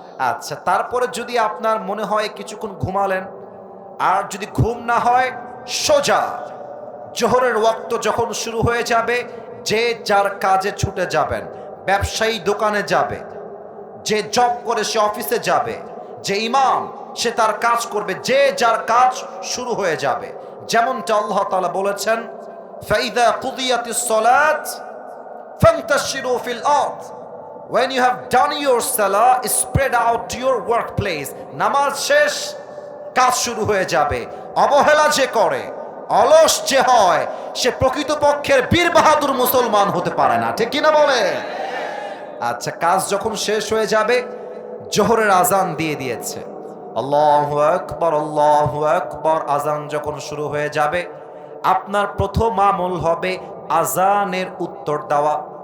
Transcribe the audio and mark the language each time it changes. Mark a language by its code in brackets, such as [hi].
[bn] আচ্ছা, তারপরে যদি আপনার মনে হয় কিছুক্ষণ ঘুমালেন, আর যদি ঘুম না হয়, সোজা জোহরের ওয়াক্ত যখন শুরু হয়ে যাবে, যে যার কাজে ছুটে যাবেন। ব্যবসায়ী দোকানে যাবে, যে জব করে সে অফিসে যাবে, যে ইমাম সে তার কাজ করবে, যে যার কাজ শুরু হয়ে যাবে। যেমনটা আল্লাহ তাআলা বলেছেন, [ar] ফাইদা কুদিয়াতিস সালাত ফান্তাশিরু ফিল আরদ, [en] when you have done your salah, spread out to your workplace. [bn] নামাজ শেষ, কাজ শুরু হয়ে যাবে। অবহেলা যে করে, অলস যে হয়, সে প্রকৃতপক্ষের বীর বাহাদুর মুসলমান হতে পারে না, ঠিক কিনা বলে? আচ্ছা, কাজ যখন শেষ হয়ে যাবে, জোহরের আজান দিয়ে দিয়েছে, আল্লাহু আকবার, আজান যখন শুরু হয়ে যাবে, আপনার প্রথম আমল হবে আজানের উত্তর দেওয়া।